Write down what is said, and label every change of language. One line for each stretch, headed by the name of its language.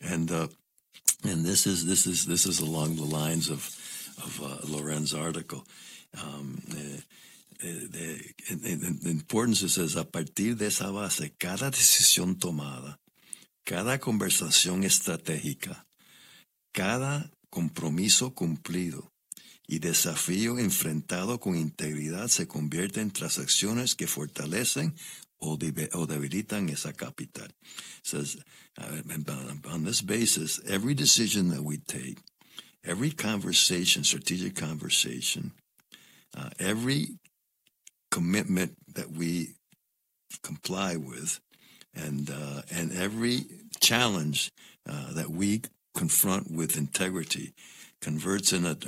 English: And this is along the lines of Loren's article. The importance, it says,
Spanish: a partir de esa base, cada decisión tomada, cada conversación estratégica, cada compromiso cumplido y desafío enfrentado con integridad se convierte en transacciones que fortalecen o debilitan esa capital.
English: It says, on this basis, every decision that we take, every conversation, strategic conversation, every commitment that we comply with, and every challenge that we confront with integrity, converts in